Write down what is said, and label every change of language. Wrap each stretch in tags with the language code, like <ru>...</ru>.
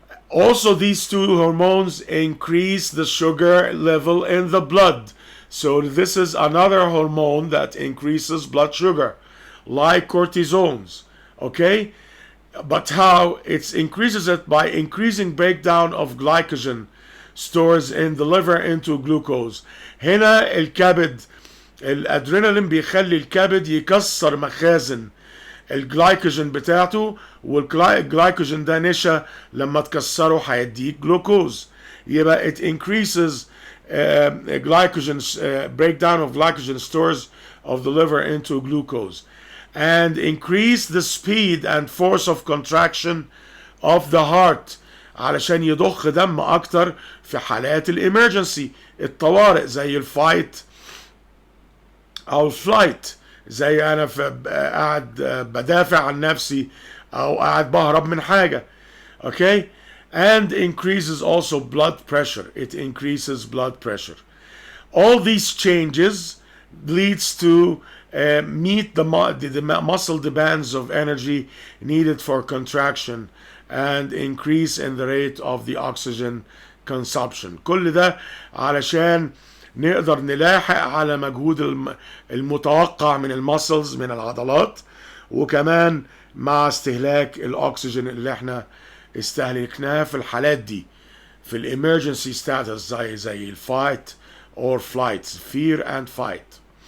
<en>Also, these two hormones increase the sugar level in the blood. So this is another hormone that increases blood sugar, like cortisones. Okay, but how? It increases it by increasing breakdown of glycogen stores in the liver into glucose.</en> <ar>هنا الكبد، الادرينالين بيخلي الكبد يكسر مخازن الجلايكوجين بتاعته، والجلايكوجين ده نشا لما تكسره هيديك جلوكوز.</ar> <en>يبقى it increases glycogen breakdown of glycogen stores of the liver into glucose, and increase the speed and force of contraction of the heart</en> <ar>علشان يضخ دم اكتر في حالات الامرجنسي، الطوارئ، زي الفايت او الفلايت، زي انا قاعد بدافع عن نفسي او قاعد بهرب من حاجه.</ar> <en>Okay, and increases also blood pressure. It increases blood pressure. All these changes leads to meet the muscle demands of energy needed for contraction and increase in the rate of the oxygen consumption.</en> <ar>كل ده علشان نقدر نلاحق على مجهود المتوقع من المسلز، من العضلات، وكمان مع استهلاك الاكسجين اللي احنا استهلكناه في الحالات دي في الامرجنسي ستاتس، زي الفايت</ar> <en>or flight, fear and fight.</en>